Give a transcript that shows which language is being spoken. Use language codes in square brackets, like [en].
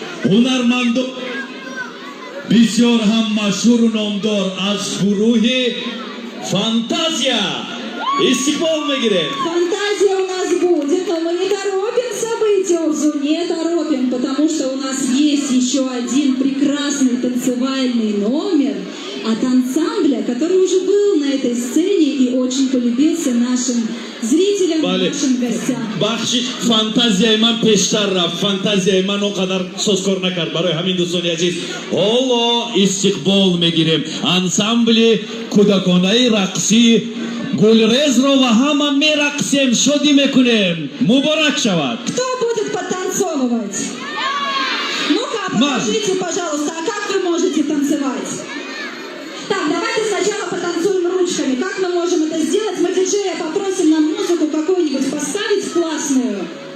[tg] ҳунармандо бисёр ҳам машҳуру номдор аз гурӯҳи Фантазия. Истиқбол мегирем. [ru] Фантазия у нас будет, но мы не торопим события, Орзу, не торопим, потому что у нас есть еще один прекрасный танцевальный номер от ансамбля, который уже был на этой сцене и очень полюбился нашим зрителям, нашим гостям. [tg] бахшиш фантазияи ман пештар рафт. фантазияи ман он қадар созкор накард. барои ҳамин дӯстони азиз, ҳоло истиқбол мегирем ансамбли кӯдаконаи рақсӣ Гулрезро ва ҳама мерақсем, шодӣ мекунем. муборак шавад. [ru] Кто будет подтанцовывать? Ну-ка, покажите, пожалуйста, а как вы можете танцевать? Так, давайте сначала потанцуем ручками. Как мы можем это сделать? Мы диджея попросим нам музыку какую-нибудь поставить классную.